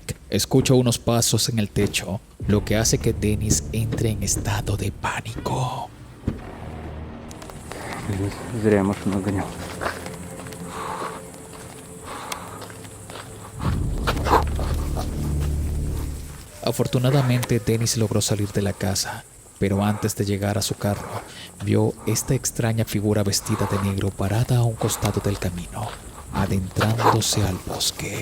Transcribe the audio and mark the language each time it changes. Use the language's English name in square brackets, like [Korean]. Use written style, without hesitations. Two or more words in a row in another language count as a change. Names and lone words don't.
[Spanish] Escucho unos pasos en el techo, lo que hace que Dennis entre en estado de pánico. [Russian] Зря я машину гонял. [Spanish] Afortunadamente, Dennis logró salir de la casa, pero antes de llegar a su carro, vio esta extraña figura vestida de negro parada a un costado del camino, adentrándose al bosque.